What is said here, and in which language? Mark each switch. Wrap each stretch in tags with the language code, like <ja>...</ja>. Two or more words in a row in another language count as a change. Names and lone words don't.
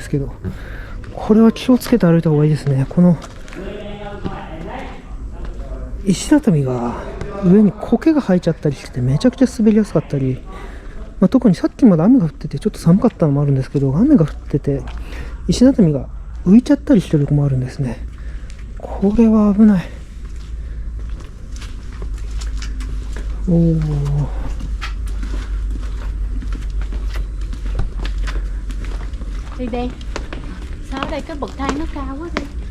<ja>ですけど、これは気をつけて歩いた方がいいですね。この石畳が上に苔が生えちゃったりしてめちゃくちゃ滑りやすかったり、特にさっきまで雨が降っててちょっと寒かったのもあるんですけど、雨が降ってて石畳が浮いちゃったりしてるとこもあるんですね。これは危ない。おお、</ja> <vi>đi đi. Sao ở đây cái bậc thang nó cao quá đi.</vi>